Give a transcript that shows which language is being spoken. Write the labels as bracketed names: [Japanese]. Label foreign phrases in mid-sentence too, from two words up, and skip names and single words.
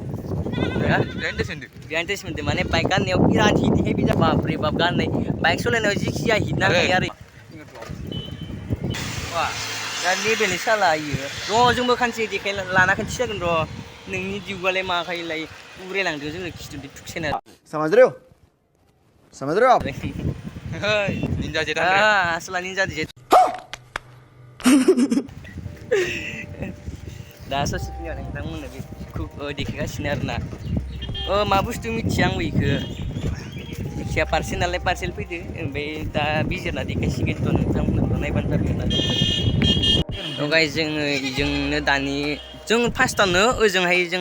[Bodo] बिराद टेस्ट मोनदों माने बाइक गाननायाव बिराद [English] heat heavy [Bodo] जा बापरे बाप गाननाय बाइक सालायनायाव जिखिजाया हिट नांखायो आरो दा लेबेलनि साला इयो र' जोंबो खानसे देखाय लाना खिन्थिसिगोन र' नोंनि दिउआलाय माखायोलाय उरायलांदों जोङो खिथुजों थुकसेना [Hindi] समझ रहे हो आप [Bodo] निंजा जेट असला निंजा जेट दा ससेखिनियाव नोंथांमोननो बेखौ देखायगासिनो आरोना मा बुस्थु मिथिया आंबो इखौ जायखिया पार्सेल नालाय पार्सेल फैदो ओमफ्राय दा बिजिरना देखायसिगोन थ' नोंथांमोननो नायबानो जाबाय होनना थ' गाइस जोङो इजोंनो दानि जों फार्स्टआवनो ओजोंहाय जों